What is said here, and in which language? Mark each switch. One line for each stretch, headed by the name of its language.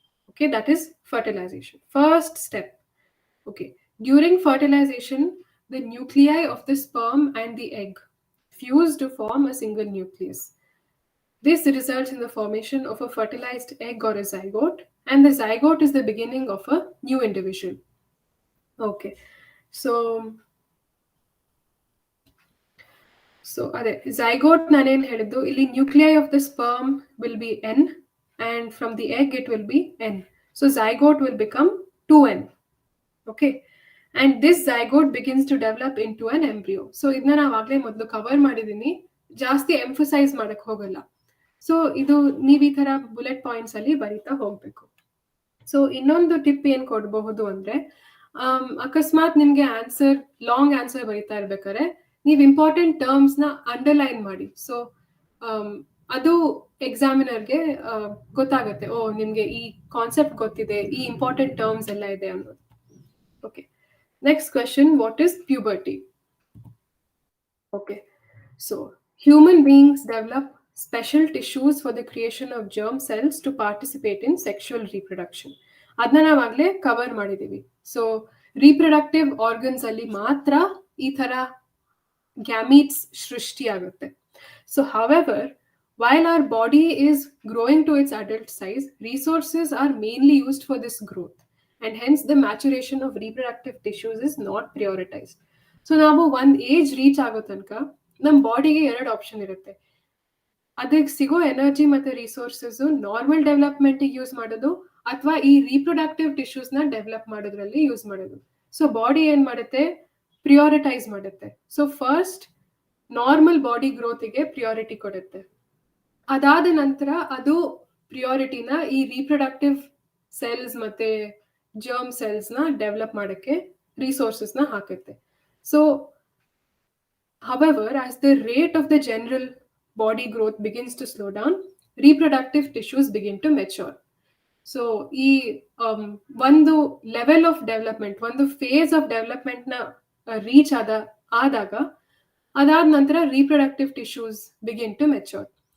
English: Okay, that is fertilization. First step. Okay, during fertilization, the nuclei of the sperm and the egg fuse to form a single nucleus. This results in the formation of a fertilized egg or a zygote, and the zygote is the beginning of a new individual. Okay, so
Kannada: ಅದೇ zygote ನಾನೇನು ಹೇಳಿದ್ದು, ಇಲ್ಲಿ
English: Nuclei of the sperm will be N and from the egg it will be N. So zygote will become 2N. Okay, and this zygote begins to develop into an embryo.
Kannada: So ಇದನ್ನ ನಾವು ಆಗ್ಲೇ ಮೊದಲು cover ಮಾಡಿದೀನಿ, ಜಾಸ್ತಿ emphasise ಮಾಡಕ್ ಹೋಗಲ್ಲ. So ಇದು ನೀವು ಈ ತರ ಬುಲೆಟ್ ಪಾಯಿಂಟ್ಸ್ ಅಲ್ಲಿ ಬರೀತಾ ಹೋಗ್ಬೇಕು. ಸೊ ಇನ್ನೊಂದು ಟಿಪ್ ಏನ್ ಕೊಡಬಹುದು ಅಂದ್ರೆ, ಅಕಸ್ಮಾತ್ ನಿಮ್ಗೆ ಆನ್ಸರ್ ಲಾಂಗ್ ಆನ್ಸರ್ ಬರೀತಾ ಇರ್ಬೇಕಾದ್ರೆ ನೀವು ಇಂಪಾರ್ಟೆಂಟ್ ಟರ್ಮ್ಸ್ ನ ಅಂಡರ್ಲೈನ್ ಮಾಡಿ. ಸೊ ಅದು ಎಕ್ಸಾಮಿನರ್ಗೆ ಗೊತ್ತಾಗುತ್ತೆ, ಓ ನಿಮ್ಗೆ ಈ ಕಾನ್ಸೆಪ್ಟ್ ಗೊತ್ತಿದೆ, ಈ ಇಂಪಾರ್ಟೆಂಟ್ ಟರ್ಮ್ಸ್ ಎಲ್ಲ ಇದೆ ಅನ್ನೋದು.
English: Okay, next question, what is puberty? Okay. So, human beings develop special tissues for the creation of germ cells to participate in sexual reproduction.
Kannada: ಅದನ್ನ ನಾವಾಗಲೇ ಕವರ್ ಮಾಡಿದ್ದೀವಿ. ಸೊ ರೀಪ್ರೊಡಕ್ಟಿವ್ ಆರ್ಗನ್ಸ್ ಅಲ್ಲಿ ಮಾತ್ರ ಈ ಥರ gametes ಸೃಷ್ಟಿಯಾಗುತ್ತೆ.
English: So however, while our body is growing to its adult size, resources are mainly used for this growth, and hence the maturation of reproductive tissues is not prioritized.
Kannada: So ನಾವು ಒಂದು age reach ಆಗೋ ತನಕ ನಮ್ಮ ಬಾಡಿಗೆ ಎರಡು option ಇರುತ್ತೆ. ಅದಕ್ಕೆ ಸಿಗೋ ಎನರ್ಜಿ ಮತ್ತೆ ರಿಸೋರ್ಸಸ್ ನಾರ್ಮಲ್ ಡೆವಲಪ್ಮೆಂಟಿಗೆ ಯೂಸ್ ಮಾಡೋದು ಅಥವಾ ಈ ರೀಪ್ರೊಡಕ್ಟಿವ್ ಟಿಶ್ಯೂಸ್ನ ಡೆವಲಪ್ ಮಾಡೋದ್ರಲ್ಲಿ ಯೂಸ್ ಮಾಡೋದು. ಸೊ ಬಾಡಿ ಏನ್ ಮಾಡುತ್ತೆ, ಪ್ರಿಯಾರಿಟೈಸ್ ಮಾಡುತ್ತೆ. So first normal body ಗ್ರೋತಿಗೆ priority ಕೊಡುತ್ತೆ. ಅದಾದ ನಂತರ ಅದು ಪ್ರಿಯಾರಿಟಿನ ಈ ರೀಪ್ರೊಡಕ್ಟಿವ್ ಸೆಲ್ಸ್ ಮತ್ತೆ ಜರ್ಮ್ ಸೆಲ್ಸ್ನ ಡೆವಲಪ್ ಮಾಡೋಕ್ಕೆ ರಿಸೋರ್ಸಸ್ನ ಹಾಕುತ್ತೆ.
English: So however, as the rate of the general body growth begins to slow down, reproductive tissues begin to mature. So
Kannada: ಈ ಒಂದು
English: level of development, ಒಂದು phase of ಡೆವಲಪ್ಮೆಂಟ್ನ reach
Kannada: ಆದಾಗ ಅದಾದ ನಂತರ
English: Reproductive tissues begin to mature.